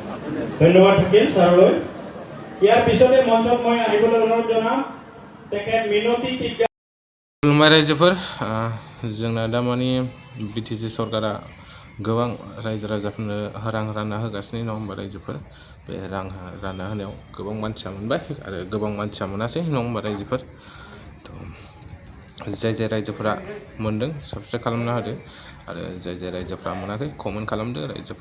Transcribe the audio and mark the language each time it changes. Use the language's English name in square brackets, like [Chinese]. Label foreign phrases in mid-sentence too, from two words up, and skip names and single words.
[Assamese] ধন্যবাদ থাকিল ছাৰলৈ। ইয়াৰ পিছতে মঞ্চত মই আহিবলৈ অনুৰোধ জনাম তেখেত মিনতি টিকা। [Bodo] खुलुमबाय रायजोफोर, जोंना दा माने बिटिसि सरकारा गोबां रायजो राजाफोरनो रां रानना होगासिनो नङा होमबा रायजोफोर। बे रां रानना होनायाव गोबां मानसिया मोनबाय आरो गोबां मानसिया मोनासै नङा होमबा रायजोफोर। जाय जाय रायजोफोरा मोनदों साबस्क्राइब खालामना होदो आरो जाय जाय रायजोफोरा मोनाखै कमेन्ट खालामदो रायजोफोर।